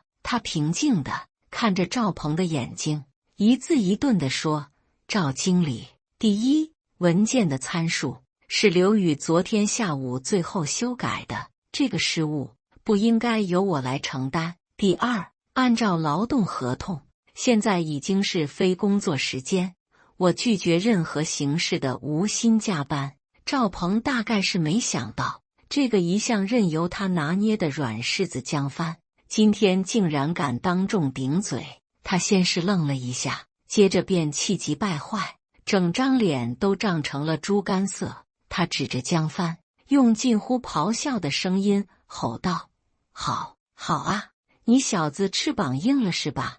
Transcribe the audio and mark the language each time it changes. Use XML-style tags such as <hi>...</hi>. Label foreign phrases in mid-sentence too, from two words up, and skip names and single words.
<zh>他平靜地看着趙鵬的眼睛，一字一頓地說，趙經理，第一，文件的參數是劉宇昨天下午最後修改的，這個失誤不應該由我來承擔。第二，按照勞動合同，現在已經是非工作時間，我拒絕任何形式的無薪加班。趙鵬大概是沒想到，這個一向任由他拿捏的軟柿子江帆，今天竟然敢當眾頂嘴。他先是愣了一下，接着便氣急敗壞，整張臉都漲成了豬肝色。他指着江帆，用近乎咆哮的聲音吼道，好啊，你小子翅膀硬了是吧？</zh>